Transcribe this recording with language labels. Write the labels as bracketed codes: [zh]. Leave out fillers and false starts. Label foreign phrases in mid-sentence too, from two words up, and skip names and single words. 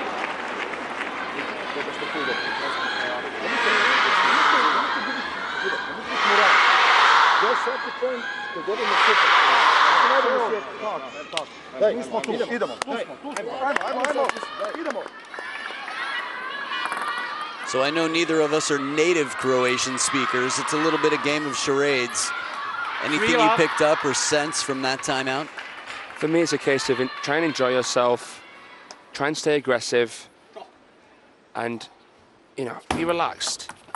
[hr] Dobro što tu ide. Još svaki point koji dobimo super. Daj, mi smo tu, idemo. Ajmo, idemo. [en] So I know neither of us are native Croatian speakers. It's a little bit a game of charades. Anything you picked up or sense from that timeout? For me, it's a case of try and enjoy yourself, try and stay aggressive, and, you know, be relaxed.